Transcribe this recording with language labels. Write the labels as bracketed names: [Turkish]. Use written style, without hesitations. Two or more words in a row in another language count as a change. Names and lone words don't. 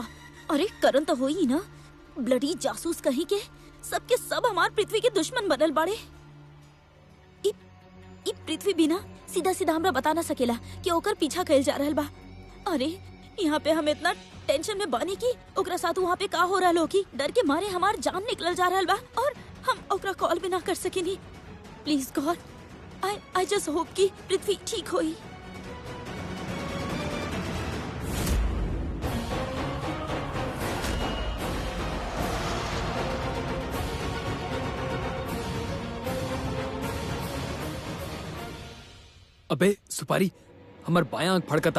[Bhojpuri] अरे करण तो हो ही ना, ब्लडी जासूस कहीं के सबके सब हमार पृथ्वी के दुश्मन बनल बाड़े। ई पृथ्वी बिना सीधा सीधा हमरा बता ना सकेला कि ओकर पीछा कइल जा रहल बा। अरे यहाँ पे हम इतना टेंशन में बानी की ओकरा साथ वहाँ पे का हो रहा की डर के मारे हमार जान निकल जा रहल बा और हम ओकरा कॉल भी ना कर सकेनी। [English] please God, I just hope [Bhojpuri] कि पृथ्वी ठीक होई। अबे सुपारी, हमार बायां आंख फड़कता।